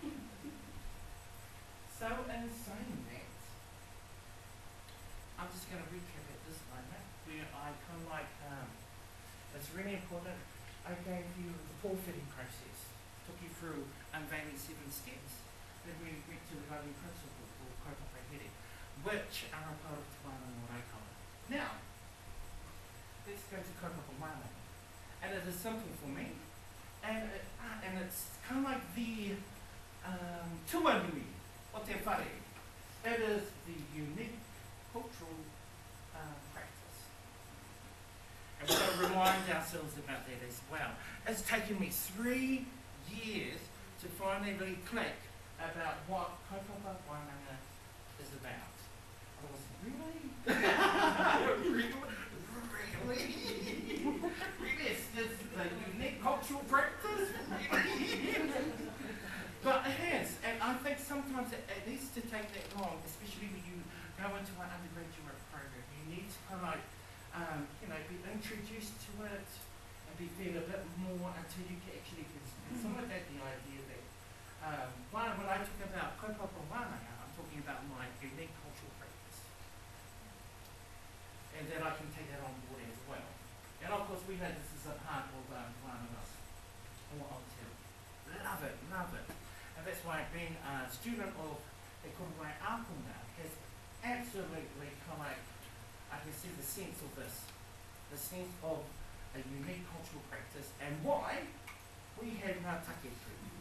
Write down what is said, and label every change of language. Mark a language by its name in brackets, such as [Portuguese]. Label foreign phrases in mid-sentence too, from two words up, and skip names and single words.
[English] So in saying that, I'm just going to recap at this moment where I kind of like, it's really important. I gave you the forfeiting process, took you through unveiling 7 steps, then we went to the guiding principle called [Māori] kaupapa here, [English] which are a part of [Māori] Te Wānau Mōreikao. [English] Now, let's go to [Māori] kaupapa wānau. [English] And it is simple for me, and it's kind of like the [Māori] tuanui o te whare. [English] It is the unique cultural practice. And we've got to remind ourselves about that as well. It's taken me 3 years to finally really click about what [Māori] kaupapa wānanga [English] is about. I was really? Really? It's just the unique cultural practice? But it has, and I think sometimes it needs to take that long, especially when you go into an undergraduate program. You need to kind of like, be introduced to it and be fed a bit more until you can actually consolidate the idea that, when I talk about [Māori] kaupapa wānanga, [English] I'm talking about my unique cultural practice. And that I can take that on board as well. And of course we know this is a part of wānanga or Aotearoa. Love it, love it. And that's why being a student of Te Korowai Ākonga has absolutely kind of like, I can see the sense of this, the sense of a unique cultural practice and why we have Ngā Takepu.